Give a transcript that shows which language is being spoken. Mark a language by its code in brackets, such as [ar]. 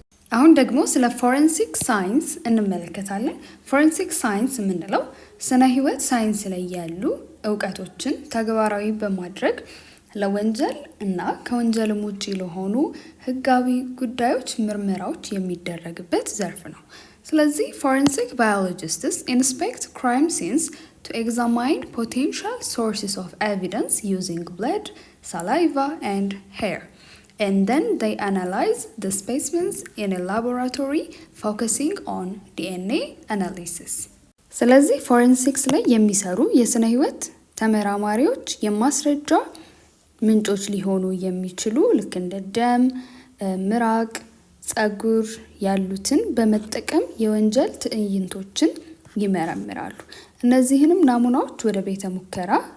[am] አሁን ደግሞ ስለ ፎረንሲክ ሳይንስ እንመለከታለን። ፎረንሲክ ሳይንስ የምንለው ስነ ህይወት ሳይንስ ላይ ያሉ እውቀቶችን ተግባራዊ በማድረግ ለወንጀል እና ከወንጀልም ውጪ ለሆኑ ህጋዊ ጉዳዮች ምርመራዎች የሚደረግበት ዘርፍ ነው። ስለዚህ [en] forensic biologists inspect crime scenes to examine potential sources of evidence using blood, saliva, and hair. And then they analyze the specimens in a laboratory focusing on DNA analysis. [am] ስለዚህ ፎረንሲክስ ላይ የሚሰሩ የስነ ህይወት ተመራማሪዎች የማስረጃ ምንጮች ሊሆኑ የሚችሉ ልክ እንደ ደም፣ ምራቅ፣ ጸጉር ያሉትን በመጠቀም የወንጀል ትዕይንቶችን ይመረምራሉ። እነዚህንም ናሙናዎች ወደ ቤተ ሙከራ